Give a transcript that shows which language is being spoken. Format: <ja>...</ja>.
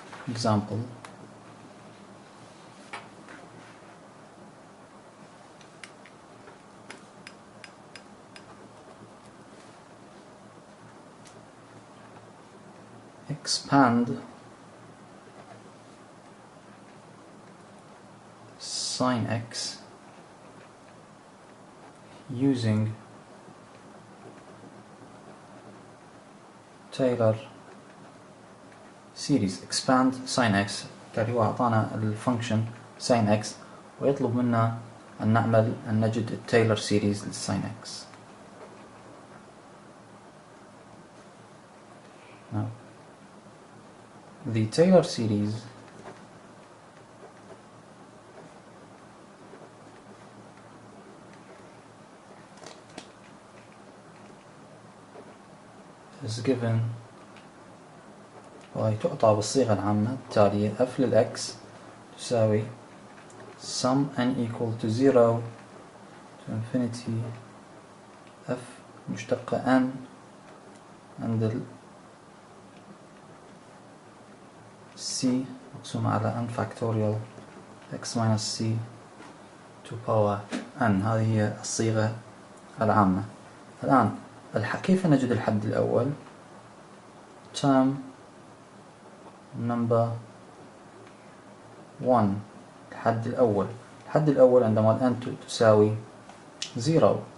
<en>Example: expand sin x using Taylor series. expand sin x</en> <ar>يعني هو أعطانا الفانكشن sin x ويطلب منا أن نجد التايلر سيريز للسين x.</ar> <en>Now, the Taylor series is given</en> <ar>وهي تعطى بالصيغة العامة التالية:</ar> <en>f</en> <ar>للx تساوي</ar> <en>sum n equal to 0 to infinity f</en> <ar>مشتقة</ar> <en>n</en> <ar>عند ال</ar> <en>c</en> <ar>مقسوم على</ar> <en>n factorial x minus c to power n.</en> <ar>هذه هي الصيغة العامة. الآن كيف نجد الحد الأول؟</ar> <en>term number 1.</en> <ar>الحد الأول عندما ال n تساوي 0.</ar>